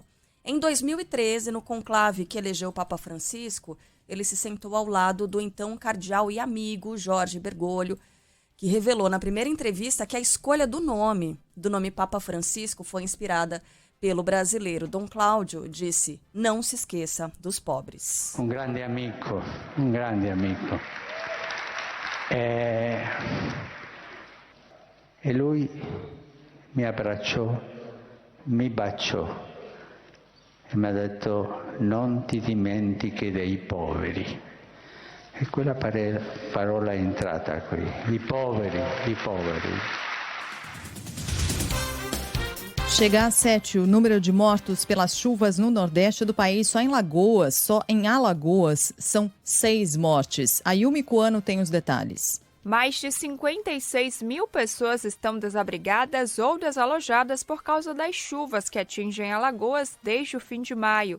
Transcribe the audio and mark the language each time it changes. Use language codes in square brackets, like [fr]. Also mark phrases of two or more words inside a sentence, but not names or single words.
[pt] Em 2013, no conclave que elegeu o Papa Francisco, ele se sentou ao lado do então cardeal e amigo Jorge Bergoglio, que revelou na primeira entrevista que a escolha do nome Papa Francisco foi inspirada pelo brasileiro. Dom Cláudio disse: não se esqueça dos pobres. Um grande amigo. [it] E lui mi abbracciò, mi baciò e mi ha detto: non ti dimentichi dei poveri. E quella parola è entrata qui, i poveri. [pt] Chega a 7 o número de mortos pelas chuvas no Nordeste do país. Só em Alagoas, são 6 mortes. A Yumi Cuano tem os detalhes. Mais de 56 mil pessoas estão desabrigadas ou desalojadas por causa das chuvas que atingem Alagoas desde o fim de maio.